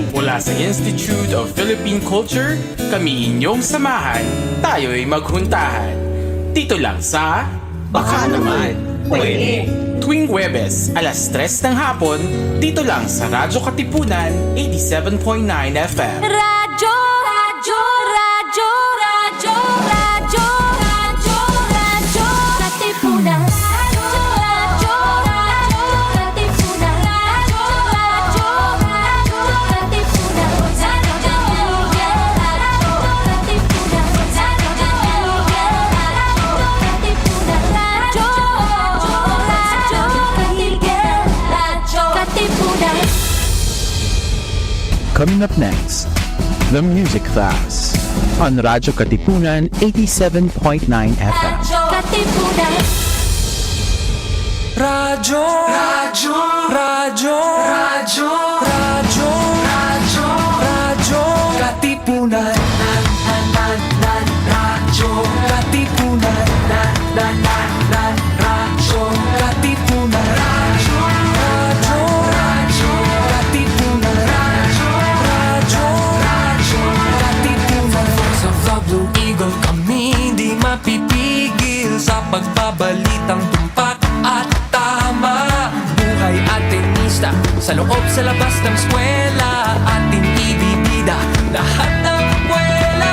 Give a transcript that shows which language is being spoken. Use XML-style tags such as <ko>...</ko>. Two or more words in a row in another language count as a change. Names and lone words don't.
<tl>Mula sa Institute of Philippine Culture, kami inyong samahan. Tayo'y maghuntahan. Dito lang sa Baka naman pwede. Tuwing Huwebes, alas 3 ng hapon, dito lang sa Radyo Katipunan, 87.9 FM. Radyo, radyo, radyo, radyo, radyo, radyo, radyo, Katipunan. Radyo, radyo, radyo, Katipunan. Radyo, radyo, radyo, Katipunan. Radyo, radyo, Katipunan.</tl> <en>Coming up next, the music class on Radyo Katipunan 87.9 FM.</en> <tl>Katipunan. Radyo, radyo, radyo, radyo, radyo, radyo, radyo, Katipunan, radyo, Katipunan, radyo, Katipunan, radyo, radyo, radyo, Katipunan, radyo, radyo, Katipunan. Sa Vlog Blue Eagle kami di mapipigil sa pagbabalitang tumpak at tama. Buhay at tenista, sa loob sa labas ng eskwela, ating ibibida lahat ng kwela.</tl>